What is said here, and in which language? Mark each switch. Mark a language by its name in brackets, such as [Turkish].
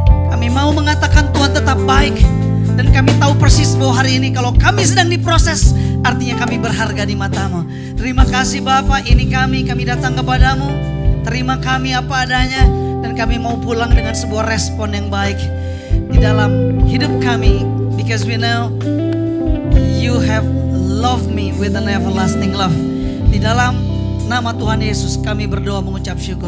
[Indonesian] Kami mau mengatakan Tuhan tetap baik. Dan kami tahu persis bahwa hari ini kalau kami sedang diproses, artinya kami berharga di mata-Mu. Terima kasih Bapa, ini kami datang kepadamu. Terima kami apa adanya. Dan kami mau pulang dengan sebuah respon yang baik di dalam hidup kami. [English] Because we know You have loved me with an everlasting love. [Indonesian] Di dalam nama Tuhan Yesus kami berdoa mengucap syukur.